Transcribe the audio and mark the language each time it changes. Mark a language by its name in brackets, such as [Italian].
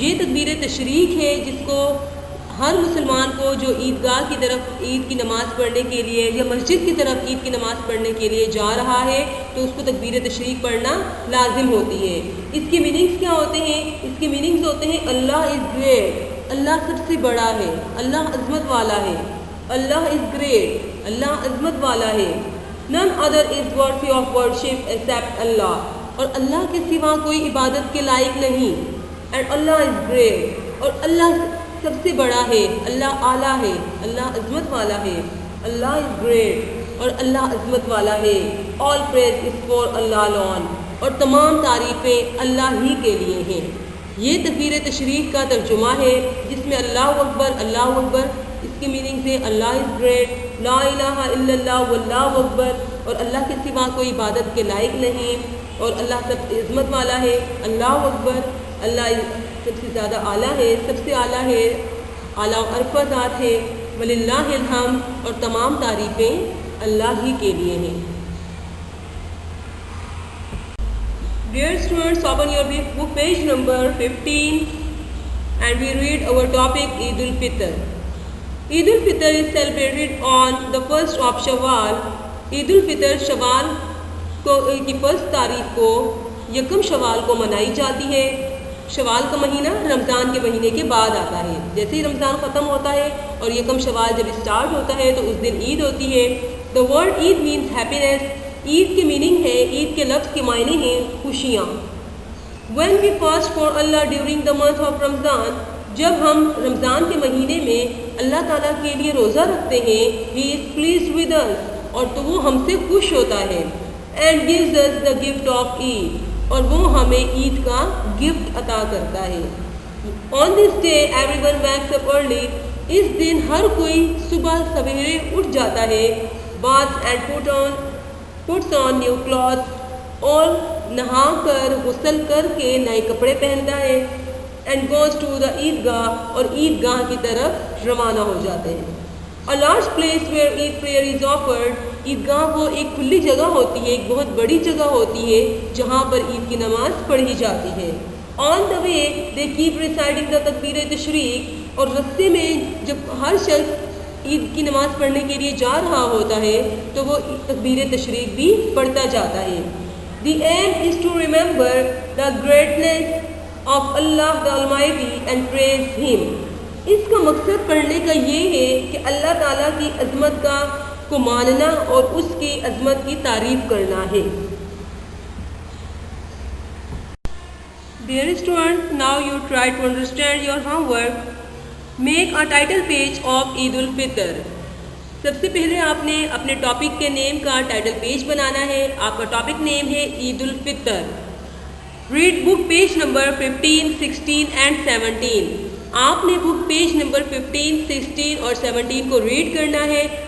[Urdu] یہ تکبیر تشریق ہے جس کو ہر مسلمان کو جو عیدگاہ کی طرف عید کی نماز پڑھنے کے لیے یا مسجد کی طرف عید کی نماز پڑھنے کے لیے جا رہا ہے تو اس کو تکبیر تشریق پڑھنا لازم ہوتی ہے. اس کے میننگز کیا ہوتے ہیں؟ اس کے میننگز ہوتے ہیں اللہ از گریٹ, اللہ سب سے بڑا ہے, اللہ عظمت والا ہے. اللہ از گریٹ, اللہ عظمت والا ہے. [English] none other is worthy of worship except Allah. [Urdu] اور اللہ کے سوا کوئی عبادت کے لائق نہیں. [English] and Allah is great, [Urdu] اور اللہ سب سے بڑا ہے, اللہ اعلیٰ ہے, اللہ عظمت والا ہے. اللہ از گریٹ اور اللہ عظمت والا ہے. [English] all praise is for Allah alone, [Urdu] اور تمام تعریفیں اللہ ہی کے لیے ہیں. یہ تکبیر تشریق کا ترجمہ ہے جس میں اللہ اکبر, اللہ اکبر اس کی میننگ ہے اللہ از گریٹ, [Arabic] لا الہ الا اللہ, واللہ اکبر, [Urdu] اور اللہ کے سوا کوئی عبادت کے لائق نہیں, اور اللہ سب عظمت والا ہے. اللہ اکبر, اللہ سب سے زیادہ اعلیٰ ہے, سب سے اعلیٰ ہے, اعلیٰ عرفہ ذات ہے. وللہ الحمد, اور تمام تعریفیں اللہ ہی کے لیے ہیں. [English] Dear students, open your book page number 15 and we read our topic Eid al-Fitr. Eid al-Fitr is celebrated on the 1st of Shawwal. [Urdu] Eid al-Fitr شوال کی 1 تاریخ کو یکم شوال کو منائی جاتی ہے. شوال کا مہینہ رمضان کے مہینے کے بعد آتا ہے. جیسے ہی رمضان ختم ہوتا ہے اور یکم شوال جب اسٹارٹ ہوتا ہے تو اس دن عید ہوتی ہے. [English] The word Eid means happiness. [Urdu] عید کے میننگ ہے, عید کے لفظ کے معنی ہیں خوشیاں. [English] When we fast for Allah during the month of Ramadan, [Urdu] جب ہم رمضان کے مہینے میں اللہ تعالیٰ کے لیے روزہ رکھتے ہیں [English] He is pleased with us, [Urdu] اور تو وہ ہم سے خوش ہوتا ہے [English] and gives us the gift of Eid, [Urdu] اور وہ ہمیں عید کا گفٹ عطا کرتا ہے. [English] On this day everyone wakes up early. [Urdu] اس دن ہر کوئی صبح سویرے اٹھ جاتا ہے. [English] Baths and puts on new clothes, [Urdu] اور نہا کر غسل کر کے نئے کپڑے پہنتا ہے. [English] And goes to the [Urdu] عیدگاہ, اور عیدگاہ کی طرف روانہ ہو جاتے ہیں. [English] A large place where Eid prayer is offered. [Urdu] عیدگاہ وہ ایک کھلی جگہ ہوتی ہے, ایک بہت بڑی جگہ ہوتی ہے جہاں پر عید کی نماز پڑھی جاتی ہے. [English] On the way they keep reciting the [Urdu] تکبیر تشریق, اور رستے میں جب ہر شخص عید کی نماز پڑھنے کے لیے جا رہا ہوتا ہے تو وہ تکبیر تشریق بھی پڑھتا جاتا ہے. [English] The aim is to remember the greatness of Allah the Almighty and praise Him. [Urdu] اس کا مقصد پڑھنے کا یہ ہے کہ اللہ تعالیٰ کی عظمت کو ماننا اور اس کی عظمت کی تعریف کرنا ہے. [English] Dear students, now you try to understand your homework. Make a title page of Eid al-Fitr. [Urdu] سب سے پہلے آپ نے اپنے ٹاپک کے نیم کا ٹائٹل پیج بنانا ہے. آپ کا ٹاپک نیم ہے عید الفطر. Red book page number 15, 16 and 17. آپ نے بک پیج نمبر 15, 16 اور 17 کو ریڈ کرنا ہے.